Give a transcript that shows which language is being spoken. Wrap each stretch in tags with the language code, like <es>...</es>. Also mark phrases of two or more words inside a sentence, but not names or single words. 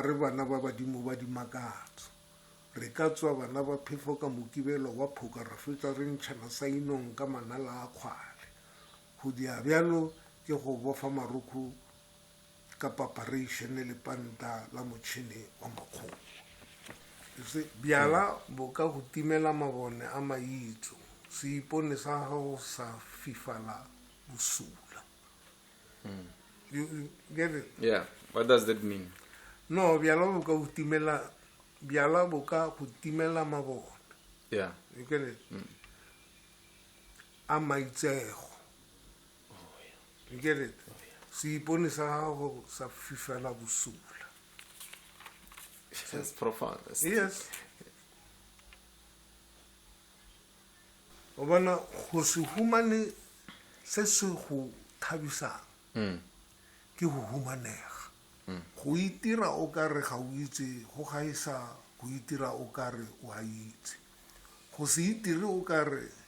<nso>re bana ba badimo ba dimakatso re ka tswa bana ba phefo ka mokibelo wa phoka ra fetsa re ntšhana sainong ka manala a kgwale go dia bjalo ke go bofa maroko ka paparation le panta la motšhene wa makgomo bjala bo ka go timela mabone a maitso se ipone sa gago sa fifala bosula.</nso> <en>You get it? Yeah. What does that mean? No,</en> <nso>bjala bo ka go timela mabone.</nso> <en>Yeah. You get it?</en> <nso>A maitsego.</nso> <en>You get it?</en> <nso>Se ipone sa gago sa fifala bosula.</nso> <en>That's profound. Yes.</en> <nso>O bona go se humane se se go thabisang ke go humanega go itira o ka re ga o itse go gaisa go itira o ka re o a itse go se itire o ka re</nso>